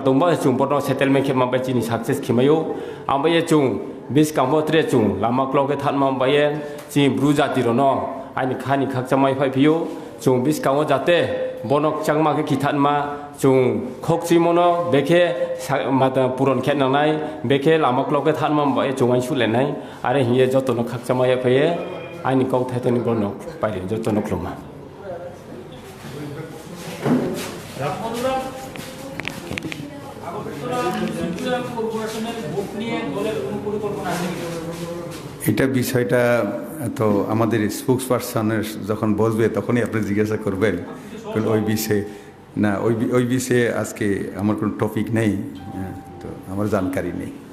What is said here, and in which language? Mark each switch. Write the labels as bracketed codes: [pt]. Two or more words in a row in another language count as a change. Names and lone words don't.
[trp] दंबा जों बनो सेटेलमेन्ट के माबाय चिनि सक्सेस खिमायो आमफ्राय जों बिस कामबत्रे जों लामा क्लके थान माबाय चिनि ब्रु जाति रनो आइनि खानि खाकचामाय फाय फियो जों बिस कामो जाते बनक चांगमाके खिथानमा जों खकसिमनो बेखे माता पुरन खेनानाय बेखे लामाक्लके थानमाय जोंआइ सुलेनाय आरो हिये जतनो खाकचामाय फैये आइनि कौ थायतनि बनक पाइले जतनो क्लमा [bn] এটা বিষয়টা তো আমাদের [en] spokesperson's [bn] যখন বলবে তখনই আপনি জিজ্ঞাসা করবেন ওই বিষয়ে না ওই বিষয়ে আজকে আমার কোনো টপিক নেই তো আমার জানকারি নেই